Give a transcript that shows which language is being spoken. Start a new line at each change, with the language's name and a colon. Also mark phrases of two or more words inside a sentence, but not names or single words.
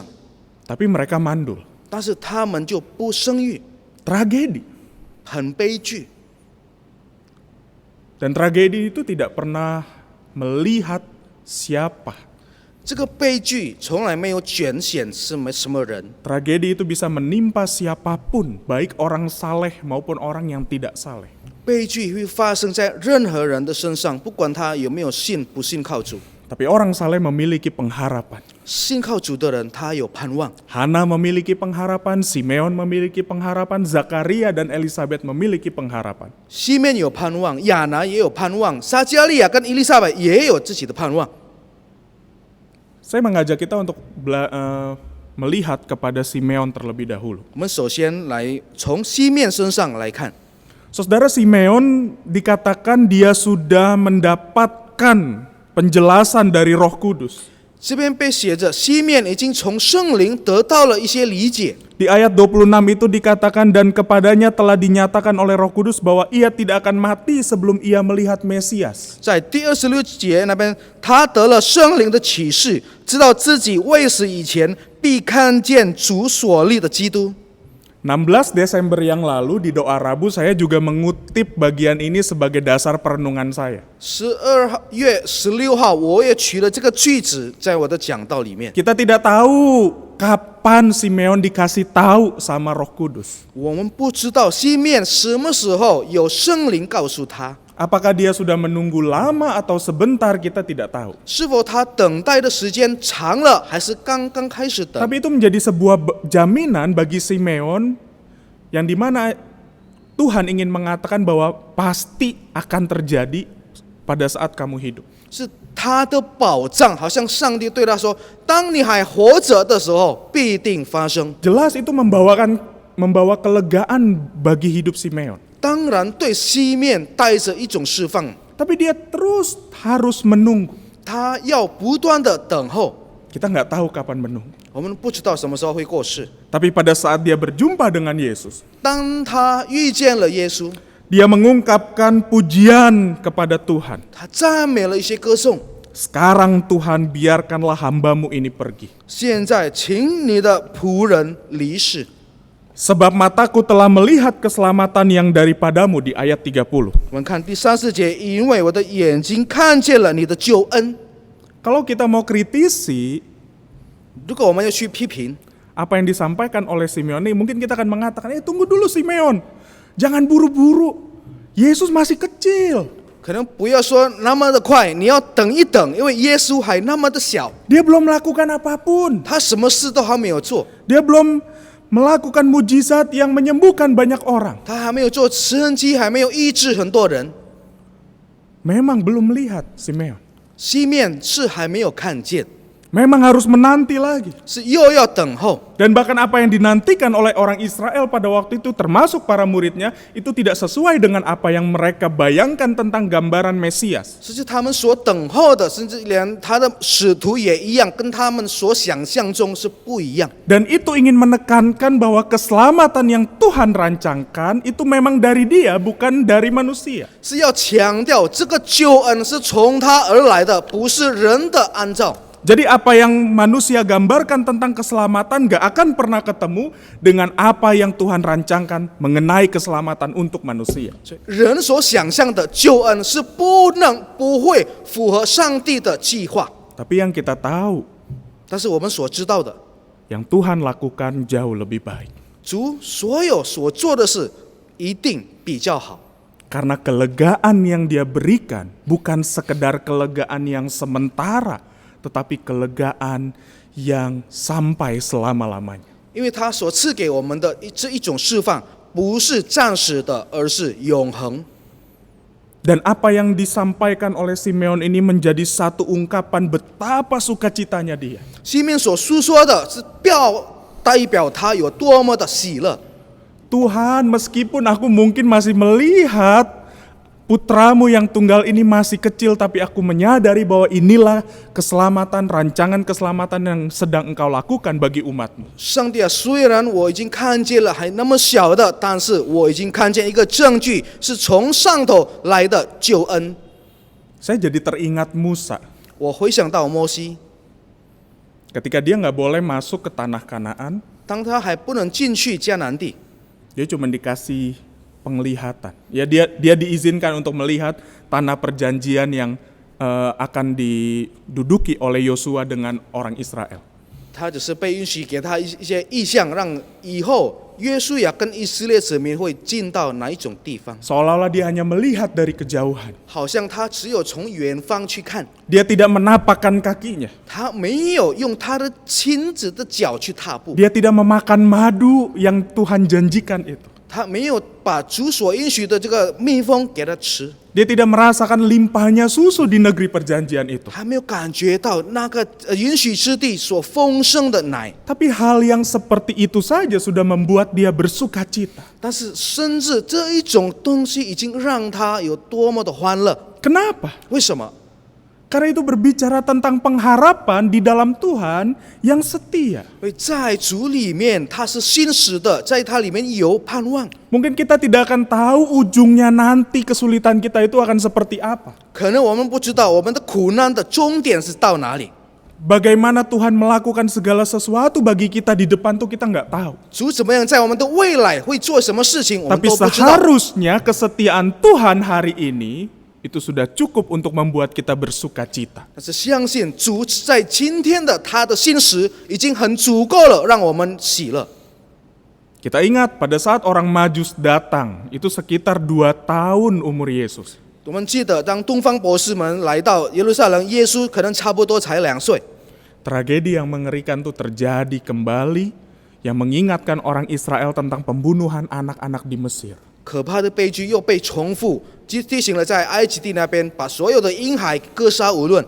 Indonesian: Tapi mereka mandul.
Chinese: 但是他们就不生育，
Indonesian: Tragedi.
Chinese: 很悲剧。
Indonesian: Dan tragedi itu tidak pernah melihat siapa.
Chinese: 这个悲剧从来没有拣选什么人，
Indonesian: Tragedi itu bisa menimpa siapapun, baik orang saleh maupun orang yang tidak saleh.
Chinese: 悲剧会发生在任何人的身上，不管他有没有信不信靠主。
Indonesian: Tapi orang saleh memiliki pengharapan.
Chinese: 信靠主的人，他有盼望。
Indonesian: Hana memiliki pengharapan, Simeon memiliki pengharapan, Zakaria dan Elizabeth memiliki pengharapan.
Chinese: 西面有盼望，亚拿也有盼望，撒加利亚跟伊丽莎白也有自己的盼望。
Indonesian: Saya mengajak kita untuk melihat kepada Simeon terlebih dahulu.
Chinese: 我们首先来从西面身上来看，
Indonesian: Saudara Simeon dikatakan dia sudah mendapatkan penjelasan dari Roh Kudus.
Chinese: 这边被写着西面已经从圣灵得到了一些理解。
Indonesian: Di ayat 26 itu dikatakan dan kepadanya telah dinyatakan oleh Roh Kudus bahwa ia tidak akan mati sebelum ia melihat Mesias.
Chinese: 在第26节那边，他得了圣灵的启示，知道自己未死以前必看见主所立的基督。
Indonesian: 16 Desember yang lalu di doa Rabu saya juga mengutip bagian ini sebagai dasar perenungan saya.
Chinese: 12月16号，我也取了这个句子在我的讲道里面。
Indonesian: Kita tidak tahu kapan Simeon dikasih tahu sama Roh Kudus.
Chinese: 我们不知道西面什么时候有圣灵告诉他，
Indonesian: Apakah dia sudah menunggu lama atau sebentar kita tidak tahu.
Chinese: 是否他等待的时间长了，还是刚刚开始等？
Indonesian: Tapi itu menjadi sebuah jaminan bagi Simeon yang dimana Tuhan ingin mengatakan bahwa pasti akan terjadi pada saat kamu hidup.
Chinese: 是他的保障，好像上帝对他说：“当你还活着的时候，必定发生。
Indonesian: Jelas itu membawa kelegaan bagi hidup Simeon. ”
Chinese: 当然，对西面带着一种释放，
Indonesian: Tapi dia terus harus menunggu.
Chinese: 他要不断的等候。
Indonesian: Kita nggak tahu kapan menunggu.
Chinese: 我们不知道什么时候会过世。
Indonesian: Tapi pada saat dia berjumpa dengan Yesus,
Chinese: 当他遇见了耶稣，
Indonesian: dia mengungkapkan pujian kepada Tuhan.
Chinese: 他赞美了一些歌颂。
Indonesian: Sekarang Tuhan biarkanlah hambamu ini pergi.
Chinese: 现在，请你的仆人离世，
Indonesian: Sebab mataku telah melihat keselamatan yang daripadamu di ayat 30.
Chinese: 我们看第34节，因为我的眼睛看见了你的救恩。
Indonesian: Kalau kita mau kritisi
Chinese: 如果我们要去批评，
Indonesian: apa yang disampaikan oleh Simeon ini, mungkin kita akan mengatakan, tunggu dulu Simeon, jangan buru-buru, Yesus masih kecil.
Chinese: 可能不要说那么的快，你要等一等，因为耶稣还那么的小，
Indonesian: Dia belum melakukan apapun.
Chinese: 他什么事都还没有做，
Indonesian: Dia belum melakukan mujizat yang menyembuhkan banyak orang.
Chinese: 他还没有做慈恩机，还没有医治很多人。
Indonesian: Memang belum melihat Simeon.
Chinese: 西面是还没有看见，
Indonesian: Memang harus menanti lagi.
Chinese: 是又要等候。
Indonesian: Dan bahkan apa yang dinantikan oleh orang Israel pada waktu itu, termasuk para muridnya, itu tidak sesuai dengan apa yang mereka bayangkan tentang gambaran Mesias.
Chinese: 甚至他们所等候的，甚至连他的使徒也一样，跟他们所想象中是不一样。
Indonesian: Dan itu ingin menekankan bahwa keselamatan yang Tuhan rancangkan itu memang dari Dia, bukan dari manusia.
Chinese: 是要强调这个救恩是从他而来的，不是人的安照。
Indonesian: Jadi apa yang manusia gambarkan tentang keselamatan gak akan pernah ketemu dengan apa yang Tuhan rancangkan mengenai keselamatan untuk manusia.
Chinese: 人所想象的救恩是不会符合上帝的计划，
Indonesian: Tapi yang kita tahu,
Chinese: 但是我们所知道的，
Indonesian: yang Tuhan lakukan jauh lebih baik.
Chinese: 主所有所做的事一定比较好，
Indonesian: Karena kelegaan yang Dia berikan bukan sekedar kelegaan yang sementara, tetapi kelegaan yang sampai selama-lamanya.
Chinese: 因为他所赐给我们的这一种释放，不是暂时的，而是永恒。
Indonesian: Dan apa yang disampaikan oleh Simeon ini menjadi satu ungkapan betapa sukacitanya dia.
Chinese: 西面所述说的是代表他有多么的喜乐。
Indonesian: Tuhan, meskipun aku mungkin masih melihat putramu yang tunggal ini masih kecil, tapi aku menyadari bahwa inilah keselamatan, rancangan keselamatan yang sedang engkau lakukan bagi umatmu.
Chinese: 上帝啊，虽然我已经看见了还那么小的，但是我已经看见一个证据，是从上头来的救恩。
Indonesian: Saya jadi teringat Musa
Chinese: 我回想到摩西，
Indonesian: ketika dia nggak boleh masuk ke tanah Kanaan,
Chinese: 当他还不能进去迦南地，
Indonesian: dia cuma dikasih penglihatan. Ya dia diizinkan untuk melihat tanah perjanjian yang akan diduduki oleh Yosua dengan orang Israel.
Chinese: 他只是被允许给他一些意象，让以后约书亚跟以色列子民会进到哪一种地方，
Indonesian: Seolah-olah dia hanya melihat dari kejauhan.
Chinese: 好像他只有从远方去看，
Indonesian: Dia tidak menapakkan kakinya.
Chinese: 他没有用他的亲子的脚去踏步，
Indonesian: Dia tidak memakan madu yang Tuhan janjikan itu.
Chinese: 他没有把主所允许的这个蜜蜂给他吃，
Indonesian: Dia tidak merasakan limpahnya susu di negeri perjanjian itu.
Chinese: 还没有感觉到那个允许之地所丰盛的奶。
Indonesian: Tapi hal yang seperti itu saja sudah membuat dia bersuka cita.
Chinese: 但是，甚至这一种东西已经让他有多么的欢乐？
Indonesian: Kenapa?
Chinese: 为什么？
Indonesian: Karena itu berbicara tentang pengharapan di dalam Tuhan yang setia.
Chinese: 因为在主里面，他是信实的，在他里面有盼望。
Indonesian: Mungkin kita tidak akan tahu ujungnya nanti kesulitan kita itu akan seperti apa.
Chinese: 可能我们不知道我们的苦难的终点是到哪里，
Indonesian: Bagaimana Tuhan melakukan segala sesuatu bagi kita di depan tuh kita nggak tahu.
Chinese: 主怎么样在我们的未来会做什么事情，我们
Indonesian: Tapi
Chinese: 都不知道。
Indonesian: seharusnya kesetiaan Tuhan hari ini itu sudah cukup untuk membuat kita bersuka cita.
Chinese: 但是相信主在今天的他的信实已经很足够了，让我们喜乐。
Indonesian: Kita ingat pada saat orang Majus datang, itu sekitar 2 tahun umur Yesus.
Chinese: 我们记得，当东方博士们来到耶路撒冷，耶稣可能差不多才2岁。
Indonesian: Tragedi yang mengerikan itu terjadi kembali yang mengingatkan orang Israel tentang pembunuhan anak-anak di Mesir.
Chinese: 可怕的悲剧又被重复，提醒了在埃及地那边把所有的婴孩割杀无论。